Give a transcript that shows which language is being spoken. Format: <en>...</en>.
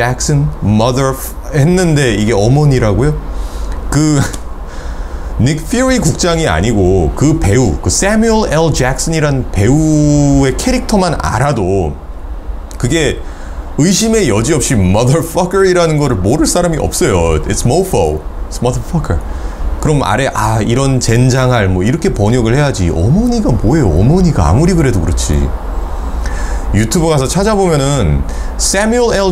<ko>Jackson, mother 했는데 이게 어머니라고요? 그 닉 퓨리 국장이 아니고 그 배우, 그 Samuel L. Jackson이란 배우의 캐릭터만 알아도 그게 의심의 여지 없이 motherfucker이라는 거를 모를 사람이 없어요.</ko> <en>It's mofo, it's motherfucker.</en> <ko>그럼 아래 이런 젠장할 뭐 이렇게 번역을 해야지. 어머니가 뭐예요? 어머니가 아무리 그래도 그렇지. 유튜브 가서 찾아보면은 Samuel L.</ko>